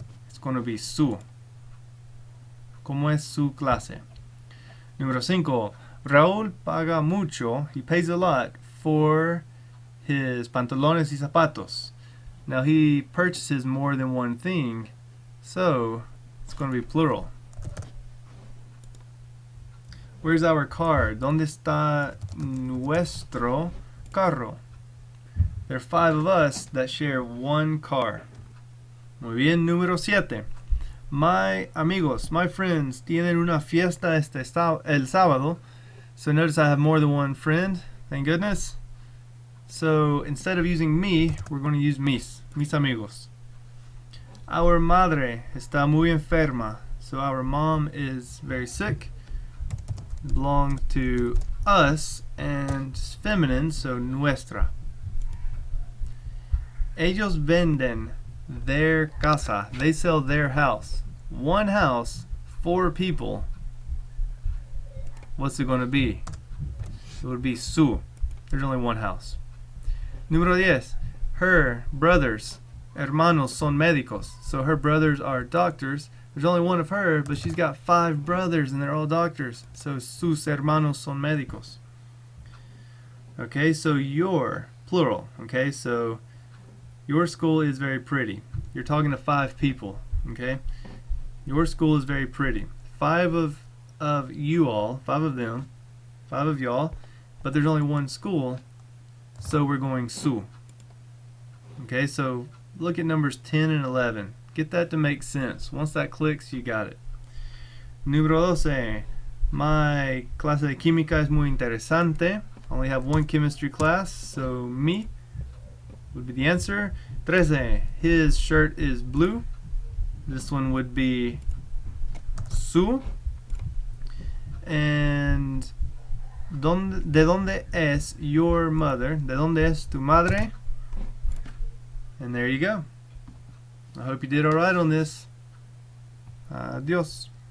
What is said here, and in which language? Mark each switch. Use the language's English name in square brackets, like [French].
[English] It's going to be su. [Spanish] ¿Cómo es su clase? Número 5. Raúl paga mucho. [English] He pays a lot for his pantalones y zapatos. Now he purchases more than one thing, so it's going to be plural. Where's our car? [Spanish] ¿Dónde está nuestro carro? [English] There are 5 of us that share 1 car. [Spanish] Muy bien, número 7. My amigos, [English] my friends, [Spanish] tienen una fiesta el sábado. [English] So notice I have more than one friend, thank goodness. So instead of using me, we're going to use mis amigos. [Spanish] Our madre está muy enferma. [English] So our mom is very sick. Belong to us, and it's feminine, so nuestra. [Spanish] Ellos venden their casa. [English] They sell their house. 1 house, 4 people. What's it going to be? It would be su. There's only 1 house. Número 10. Her brothers, [Spanish] hermanos, son médicos. [English] So her brothers are doctors. There's only 1 of her, but she's got 5 brothers and they're all doctors. [Spanish] So sus hermanos son médicos. [English] Okay, so your, plural. Okay, so your school is very pretty. You're talking to 5 people. Okay, your school is very pretty. 5 of you all, 5 of them, 5 of y'all, but there's only 1 school, so we're going su. Okay, so look at numbers 10 and 11. Get that to make sense. Once that clicks, you got it. [Spanish] Número 12. My clase de química es muy interesante. [English] I only have 1 chemistry class, so mi would be the answer. 13. His shirt is blue. This one would be su. And [Spanish] ¿de dónde es [English] your mother? [Spanish] ¿De dónde es tu madre? [English] And there you go. I hope you did alright on this. Adios.